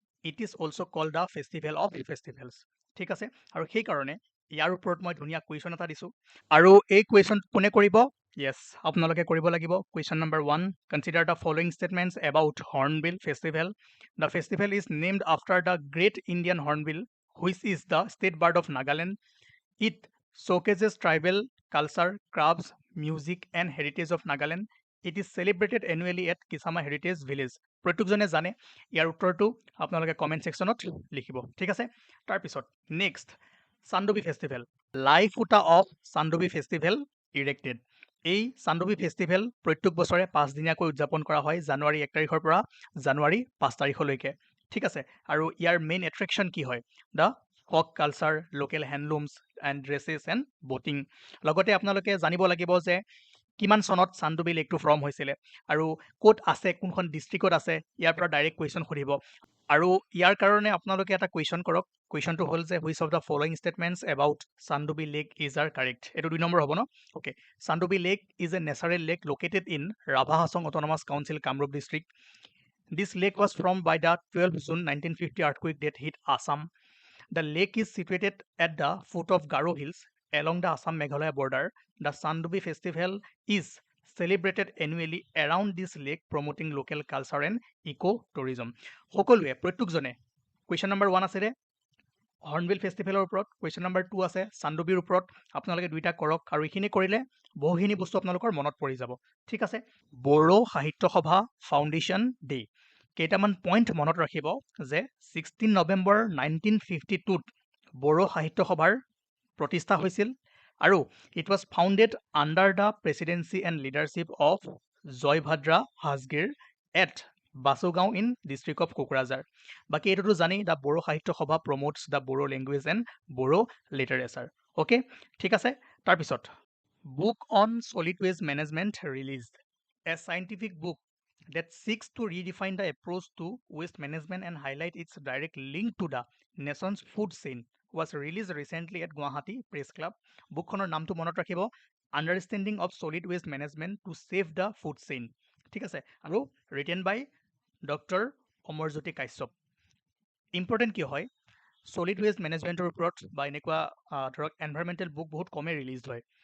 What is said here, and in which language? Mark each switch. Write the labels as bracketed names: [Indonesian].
[English] it is also' called the festival of festivals [Assamese] ঠিক আছে আৰু সেইকাৰণে ইয়াৰ ওপৰত মই ধুনীয়া কুৱেশ্যন এটা দিছোঁ আৰু এই কুৱেশ্যন কোনে কৰিব য়েছ আপোনালোকে কৰিব লাগিব [English] Question number 1 consider the following statements about hornbill festival the festival is named after the great Indian hornbill which is the state bird of Nagaland it showcases tribal culture, crafts, music and heritage of Nagaland. It is celebrated annually at Kisama Heritage Village. [Assamese] প্ৰত্যেকজনে জানে ইয়াৰ উত্তৰটো আপোনালোকে comment ছেকশ্যনত লিখিব ঠিক আছে তাৰপিছত next চান্দোবি festival লাইফুটা of চান্দোবি festival ইৰেক্টেড এই চান্দোবি festival প্ৰত্যেক বছৰে 5 দিনীয়াকৈ উদযাপন কৰা হয় জানুৱাৰী 1 তাৰিখৰ পৰা জানুৱাৰী 5 তাৰিখলৈকে ঠিক আছে আৰু ইয়াৰ মেইন এট্ৰেকশ্যন কি হয় [English] the folk culture local handlooms and dresses and boating [Assamese] লগতে আপোনালোকে জানিব লাগিব যে কিমান চনত চান্দোবি লেকটো ফৰ্ম হৈছিলে আৰু ক'ত আছে কোনখন ডিষ্ট্ৰিক্টত আছে ইয়াৰ পৰা ডাইৰেক্ট কুৱেশ্যন সুধিব আৰু ইয়াৰ কাৰণে আপোনালোকে এটা কুৱেশ্যন কৰক কুৱেশ্যনটো হ'ল যে [English] which of the following statements about Chandubi lake is are correct [Assamese] এইটো 2 নম্বৰ হ'ব [English] ন okay Chandubi lake is a natural lake located in Rabha Hasong autonomous council Kamrup district This lake was formed by the 12 June 1950 earthquake that hit Assam. The lake is situated at the foot of Garo Hills along the Assam Meghalaya border. The Sandobi festival is celebrated annually around this lake, promoting local culture and eco-tourism. [Assamese] সকলোৱে প্ৰত্যেকজনে question number 1 আছে hornbill ফেষ্টিভেলৰ ওপৰত, question number 2 আছে চান্দুবিৰ ওপৰত। আপোনালোকে দুইটা কৰক আৰু এইখিনি কৰিলে বহুখিনি বস্তু আপোনালোকৰ মনত পৰি যাব। ঠিক আছে, বড়ো সাহিত্য সভা ফাউণ্ডেশ্যন ডে। কেইটামান পইণ্ট মনত ৰাখিব যে 16 নৱেম্বৰ 1952ত বড়ো সাহিত্য সভাৰ প্ৰতিষ্ঠা হৈছিল আৰু [English] It was founded under the presidency and leadership of জয়ভাদ্ৰা হাজগিৰ at Basugaon in district of Kokrajhar. [Assamese] বাকী এইটোতো জানেই, [English] The Bodo Sahitya Sabha promotes the Bodo language and Bodo literature. [Assamese] Okay, ঠিক আছে। [English] তাৰপিছত book on solid waste management released, a scientific book that seeks to redefine the approach to waste management and highlight its direct link to the nation's food chain was released recently at Guwahati Press Club. [Assamese] বুকখনৰ নামটো মনত ৰাখিব, understanding of solid west management two save the food chain. ঠিক আছে, আৰু written বাই doctor Amarjyoti Kashyap. Important কিয় হয়, solid west মেনেজমেণ্টৰ ওপৰত বা এনেকুৱা ধৰক এনভাইৰমেণ্টেল বুক বহুত কমেই ৰিলিজ হয়।